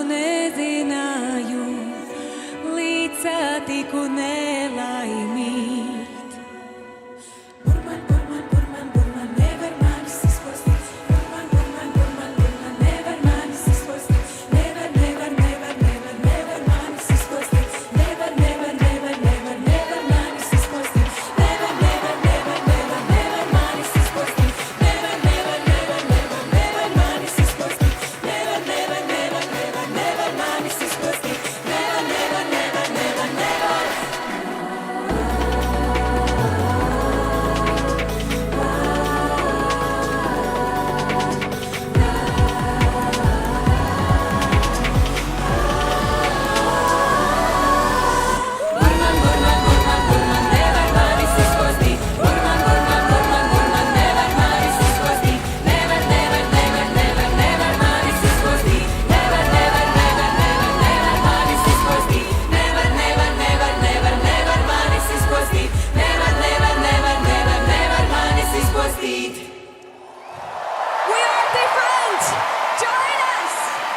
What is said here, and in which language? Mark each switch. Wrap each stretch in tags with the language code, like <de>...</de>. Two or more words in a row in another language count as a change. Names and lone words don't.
<lv>nezināju, līdz satiku nelaimīt. Burman, burman, burman, burman, nevar manis izpostīt. Burman, burman, burman, burman, nevar manis izpostīt. Nevar, nevar, nevar, nevar, nevar manis izpostīt. Nevar, nevar, nevar, nevar, nevar manis izpostīt. Nevar, nevar, nevar, nevar, nevar manis izpostīt. Nevar, nevar, nevar, nevar, nevar manis izpostīt. Nevar, nevar, nevar, nevar, nevar manis izpostīt. Nevar, nevar, nevar, nevar, nevar. Burman, burman, burman, burman, nevar manis izpostīt. Burman, burman, burman, burman, nevar manis izpostīt. Nevar, nevar, nevar, nevar, nevar manis izpostīt. Nevar, nevar, nevar, nevar, nevar manis izpostīt. Nevar, nevar, nevar, nevar, nevar manis izpostīt. Nevar, nevar, nevar, nevar, nevar manis izpostīt.</lv> <en>We are different! Join us!</en>